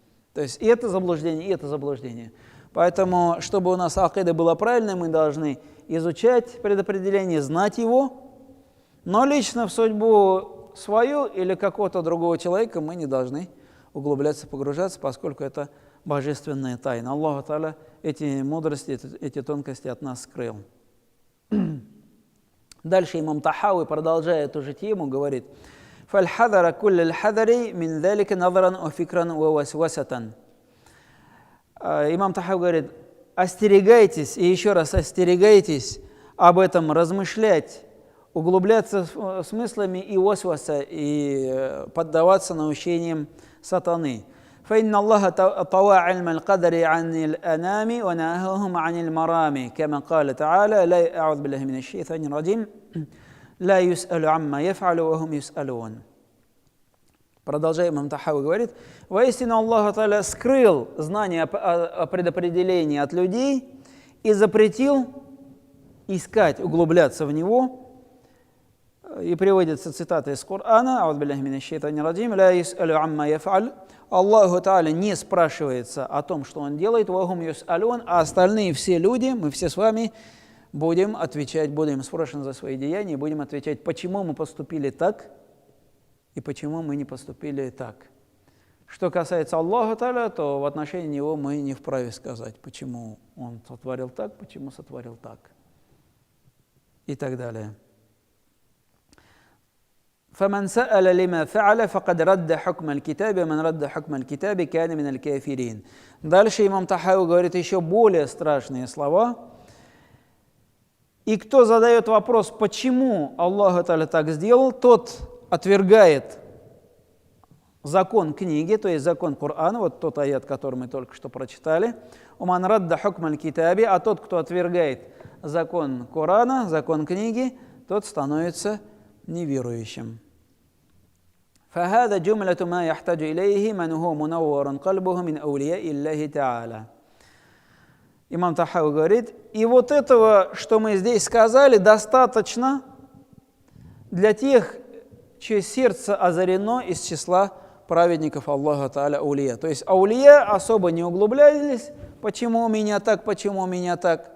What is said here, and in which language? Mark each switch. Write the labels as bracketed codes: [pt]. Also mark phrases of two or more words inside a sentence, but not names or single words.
[ru] То То есть и это заблуждение, и это заблуждение. Поэтому, чтобы у нас акида была правильной, мы должны изучать предопределение, знать его, но лично в судьбу свою или какого-то другого человека мы не должны углубляться, погружаться, поскольку это божественная тайна. Аллах Та'аля эти мудрости, эти тонкости от нас скрыл. Дальше имам Тахауи, продолжая эту же тему, говорит: [ar] «فالحذر كل الحذر من ذلك نظرا وفكرا ووسوسة». [ru] Имам Тахауи говорит: остерегайтесь, и еще раз остерегайтесь об этом размышлять, углубляться в смыслами и васваса, и поддаваться наущениям сатаны. [ar] فإن الله طوى علم القدر عن الأنام ونهاهم عن المرام كما قال تعالى لا أعوذ بالله من الشيطان الرجيم لا يسأل عما يفعل وهم يسألون. [ru] Продолжаем, имам Тахауи говорит: воистину Аллах Та'аля скрыл знание о предопределении от людей и запретил искать, углубляться в него. И приводится цитата из Корана: [ar] «أعوذ بالله من الشيطان الرجيم لا يسأل عما يفعل». [ru] Аллаху Та'аля не спрашивается о том, что он делает, [ar] وهم يسألون, [ru] а остальные все люди, мы все с вами будем отвечать, будем спрошены за свои деяния, будем отвечать, почему мы поступили так и почему мы не поступили так. Что касается Аллаха Та'аля, то в отношении него мы не вправе сказать, почему он сотворил так, почему сотворил так и так далее. [ar] فمن سأل لما فعل فقد رد حكم الكتاب ومن رد حكم الكتاب كان من الكافرين. [ru] Дальше имам Тахауи говорит еще более страшные слова. И кто задает вопрос, почему Аллах Та'аля так сделал, тот отвергает закон книги, то есть закон Корана, вот тот аят, который мы только что прочитали. [ar] «ومن رد حكم الكتاب», [ru] а тот, кто отвергает закон Корана, закон книги, тот становится неверующим. [ar] فهذا جملة ما يحتاج إليه من هو منور قلبه من أولياء الله تعالى. [ru] Имам Тахауи говорит: и вот этого, что мы здесь сказали, достаточно для тех, чье сердце озарено из числа праведников Аллаха Та'аля аулия. То есть аулия особо не углублялись, почему у меня так, почему у меня так.